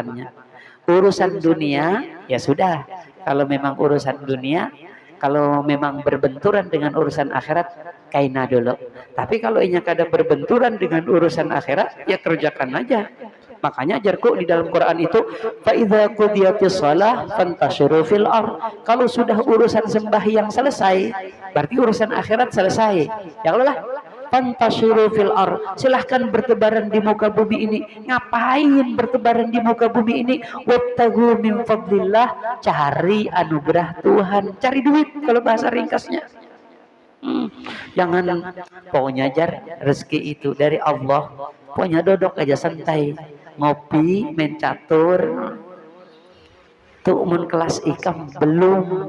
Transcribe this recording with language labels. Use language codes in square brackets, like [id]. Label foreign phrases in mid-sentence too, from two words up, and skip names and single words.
[id] Urusan dunia ya sudah, Kalau memang urusan dunia, kalau memang berbenturan dengan urusan akhirat, kaina dulu. [bjn] Tapi kalau inya kada berbenturan dengan urusan akhirat, ya kerjakan aja. Makanya ajarku di dalam Quran itu, [ar] فإذا قضيت الصلاة فانتشروا في الأرض. [id] Kalau sudah urusan sembahyang selesai, berarti urusan akhirat selesai. [ar] يا الله فانتشروا في الأرض. [id] Silahkan bertebaran di muka bumi ini. Ngapain bertebaran di muka bumi ini? [ar] وابتغوا من فضل الله, [id] cari anugerah Tuhan, cari duit kalau bahasa ringkasnya. [bjn] Jangan pokoknya jar rezeki itu dari Allah. [id] Pokoknya dodok aja santai, ngopi, main catur. [bjn] Tuh mun kelas ikam belum.